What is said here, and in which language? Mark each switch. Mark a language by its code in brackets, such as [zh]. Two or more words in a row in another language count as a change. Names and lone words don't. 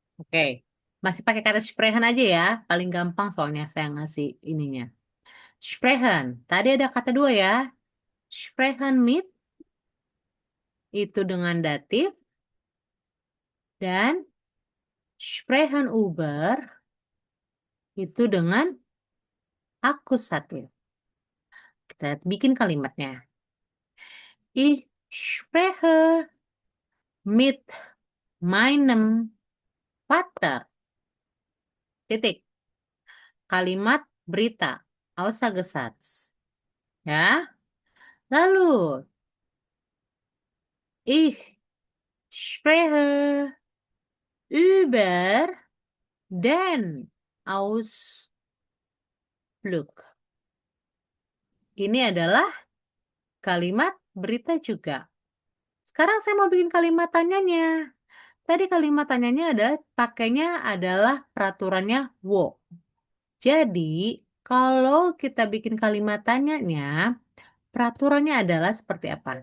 [id] Oke, masih pakai kata sprechen aja ya. Paling gampang soalnya saya ngasih ininya. Sprechen. Tadi ada kata dua ya. [de] Sprechen mit [id] itu dengan datif dan [de] sprechen über [id] itu dengan akusatif. Kita bikin kalimatnya. [de] Ich spreche mit meinem Vater. [id] Titik. Kalimat berita. Aussagesatz. Ya. Lalu, [de] ich spreche über den Ausflug. [id] Ini adalah kalimat berita juga. Sekarang saya mau bikin kalimat tanyanya. Tadi kalimat tanyanya pakainya adalah peraturannya wo. Jadi, kalau kita bikin kalimat tanyanya, peraturannya adalah seperti apa?